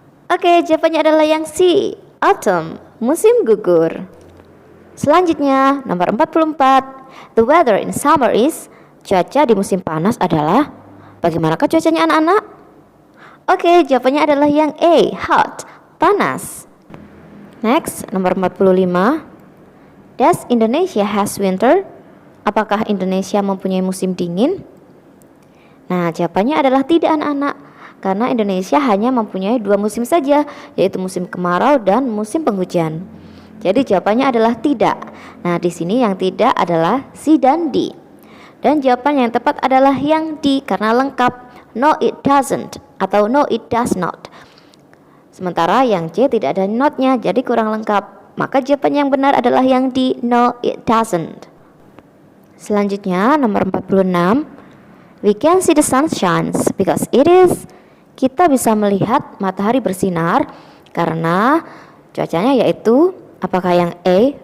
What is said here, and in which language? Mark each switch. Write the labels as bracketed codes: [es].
[id] Oke, jawabannya adalah yang C. Autumn, musim gugur. Selanjutnya, nomor 44, [en] the weather in summer is, [id] cuaca di musim panas adalah, bagaimanakah cuacanya anak-anak? Oke, jawabannya adalah yang A. Hot, panas. [en] Next, nomor 45, does Indonesia has winter? [id] Apakah Indonesia mempunyai musim dingin? Nah, jawabannya adalah tidak anak-anak, karena Indonesia hanya mempunyai 2 musim saja, yaitu musim kemarau dan musim penghujan. Jadi jawabannya adalah tidak. Nah, di sini yang tidak adalah C dan D. Dan jawaban yang tepat adalah yang D karena lengkap. [en] No it doesn't atau no it does not. [id] Sementara yang C tidak ada notnya, jadi kurang lengkap. Maka jawaban yang benar adalah yang D. [en] No it doesn't. [id] Selanjutnya nomor 46, [en] we can see the sun shines because it is, [id] kita bisa melihat matahari bersinar karena cuacanya yaitu, apakah yang A.